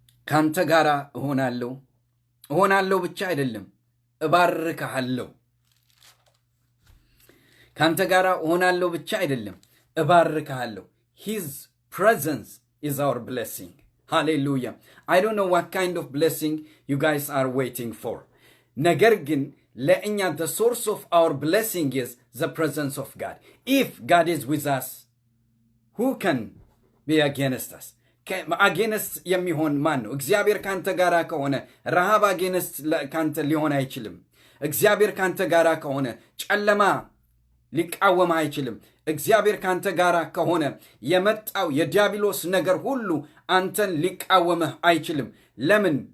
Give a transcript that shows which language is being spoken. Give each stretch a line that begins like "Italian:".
Amharic: ካንተ ጋራ እሆናለሁ ብቻ አይደለም፣ እባርክሃለሁ። ካንተ ጋራ እሆናለሁ ብቻ አይደለም፣ እባርክሃለሁ።
English: His presence is our blessing. Hallelujah. I don't know what kind of blessing you guys are waiting for.
Amharic: ነገር ግን ለእኛ
English: the source of our blessing is the presence of God. If God is with us, who can be against us?
Amharic: against የሚሆን ማን ነው? እግዚአብሔር ካንተ ጋራ ከሆነ ረሃብ against ካንተ ሊሆን አይችልም። እግዚአብሔር ካንተ ጋራ ከሆነ ጨለማ ሊቃወም አይችልም። እግዚአብሔር ካንተ ጋራ ከሆነ የመጣው የዲያብሎስ ነገር ሁሉ አንተን ሊቃወምህ አይችልም። ለምን?